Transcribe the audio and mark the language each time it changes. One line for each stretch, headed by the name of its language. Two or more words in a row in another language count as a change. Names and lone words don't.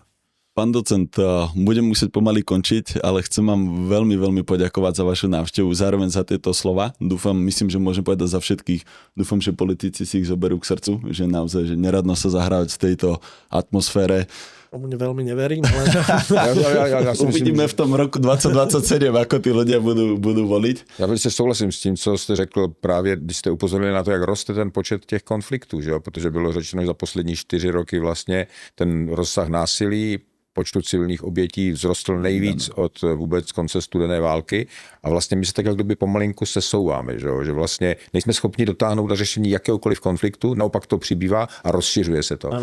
Slovak: Pán docent, budem musieť pomaly končiť, ale chcem vám veľmi, veľmi poďakovať za vašu návštevu, zároveň za tieto slova. Myslím, že môžem povedať za všetkých. Dúfam, že politici si ich zoberú k srdcu, že naozaj že neradno sa zahrávať v tejto atmosfére Tomu veľmi neverím, ale...
Czech: Já si myslím,
Slovak: Uvidíme v tom roku 2027, ako tí ľudia budú voliť.
Czech: Já velice souhlasím s tím, co jste řekl právě, když jste upozornili na to, jak roste ten počet těch konfliktů, že jo? Protože bylo řečeno, že za poslední 4 roky vlastně ten rozsah násilí, počtu civilních obětí vzrostl nejvíc od vůbec konce studené války a vlastně my se tak jak kdyby pomalinku sesouváme, že vlastně nejsme schopni dotáhnout na řešení jakéhokoliv konfliktu, naopak to přibývá a rozšiřuje se to.